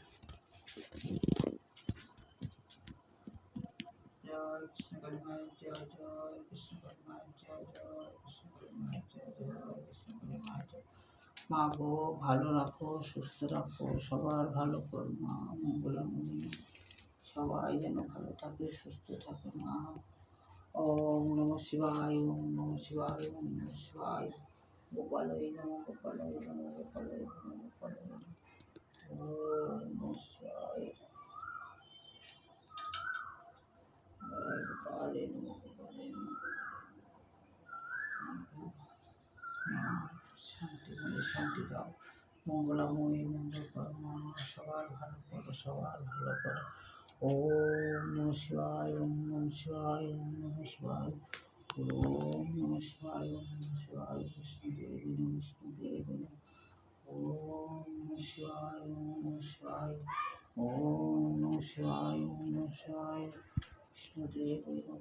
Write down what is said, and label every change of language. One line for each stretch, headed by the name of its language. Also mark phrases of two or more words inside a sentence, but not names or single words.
Bangla: জয় কৃষ্ণকালী মায়ের জয় জয়, কৃষ্ণকালী মায়ের জয় জয়, কৃষ্ণকালী মায়ের জয় জয়, কৃষ্ণকালী মায়ের জয়। মা গো, ভালো রাখো, সুস্থ রাখো, সবার ভালো করো মা, মঙ্গলামণি। সবাই যেন ভালো থাকে, সুস্থ থাকে মা।
Sanskrit: ওম নমঃ শিবায়, ওম নমঃ শিবায়, ওম নমঃ শিবায়। গোপালয় নমঃ, গোপালয় নমঃ, গোপালয় নমঃ, গোপালয় নমঃ। ওম নমঃ শিবায়। গোপালয় নমঃ, গোপালয় নমঃ।
Bangla: শান্তি মনে শান্তি দাও, মঙ্গলাময়ী মঙ্গল করো মা, সবার ভালো করো, সবার ভালো করো।
Sanskrit: ওম নমঃ শিবায়, ওম নমঃ শিবায়, ওম নমঃ শিবায়। ওম নমঃ শিবায়, ওম নমঃ শিবায়, বিষ্ণুদেবী নমঃ, বিষ্ণুদেবী নমঃ। ওম নমঃ শিবায়, ওম নমঃ শিবায়। ওম নমঃ শিবায়, ওম নমঃ শিবায়, বিষ্ণুদেবী নমঃ।